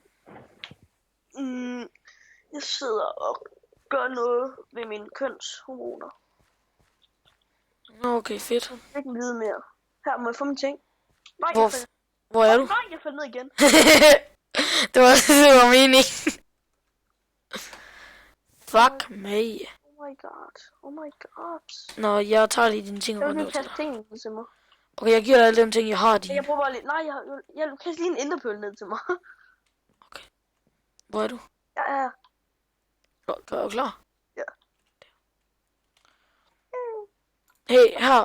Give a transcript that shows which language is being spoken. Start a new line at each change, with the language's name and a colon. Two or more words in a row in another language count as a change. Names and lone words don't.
Danish: jeg sidder og gør noget ved mine kønshormoner. Okay, fedt. Jeg vil ikke vide mere. Her må jeg få mine ting. Nej, Hvor er du? Nej, jeg faldt ned igen. det var meningen. Fuck mig.
English: Oh my god. Oh my god.
Danish: Nå, jeg tager lige dine ting og Jeg går vil ned lige til kaste dig. tingene til mig. Okay, jeg giver dig alle dem ting, jeg har dine. Jeg prøver bare lige... Nej, jeg kaster lige en enderpøl ned til mig. Okay. Hvor er du? Jeg er... Er du klar? Ja. Hey, her.